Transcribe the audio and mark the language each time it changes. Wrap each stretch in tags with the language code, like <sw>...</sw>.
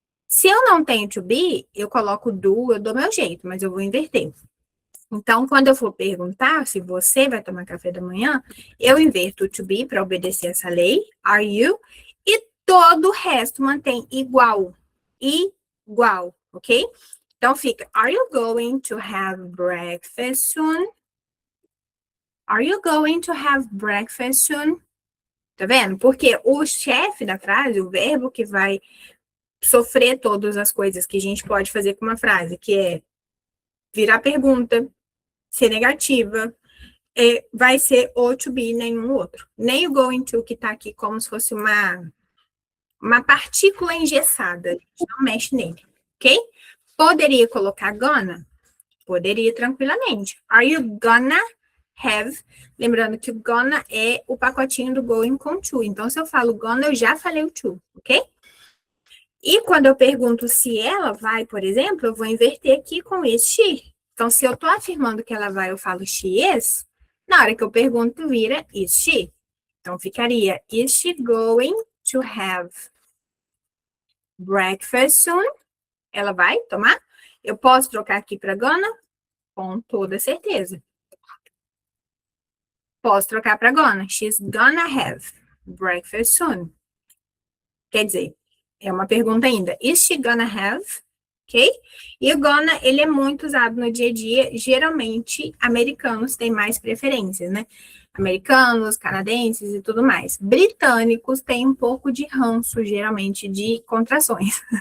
<pt>Se eu não tenho to be, eu coloco do, eu dou meu jeito, mas eu vou inverter. Então, quando eu for perguntar se você vai tomar café da manhã, eu inverto o to be para obedecer essa lei,</pt> <en>are you?</en> <pt>E todo o resto mantém igual. Igual, ok? Então fica,</pt> <en>are you going to have breakfast soon? Are you going to have breakfast soon?</en> <pt>Tá vendo? Porque o chefe da frase, o verbo que vai sofrer todas as coisas que a gente pode fazer com uma frase, que é virar pergunta, ser negativa, vai ser o to be, nenhum outro. Nem o going to, que tá aqui como se fosse uma partícula engessada. A gente não mexe nele, ok? Poderia colocar gonna? Poderia tranquilamente.</pt> <en>Are you gonna have?</en> <pt>Lembrando que o gonna é o pacotinho do going com to. Então, se eu falo gonna, eu já falei o to, ok? E quando eu pergunto se ela vai, por exemplo, eu vou inverter aqui com</pt> <en>is she.</en> <pt>Então, se eu estou afirmando que ela vai, eu falo</pt> <en>she is.</en> <pt>Na hora que eu pergunto, vira</pt> <en>is she.</en> <pt>Então, ficaria</pt> <en>is she going to have breakfast soon?</en> <pt>Ela vai tomar? Eu posso trocar aqui para gonna? Com toda certeza. Posso trocar para gonna.</pt> <en>She's gonna have breakfast soon.</en> <pt>Quer dizer, é uma pergunta ainda.</pt> <en>Is she gonna have?</en> <pt>Ok? E o gonna, ele é muito usado no dia a dia. Geralmente, americanos têm mais preferências, né? Americanos, canadenses e tudo mais. Britânicos têm um pouco de ranço, geralmente, de contrações.</pt>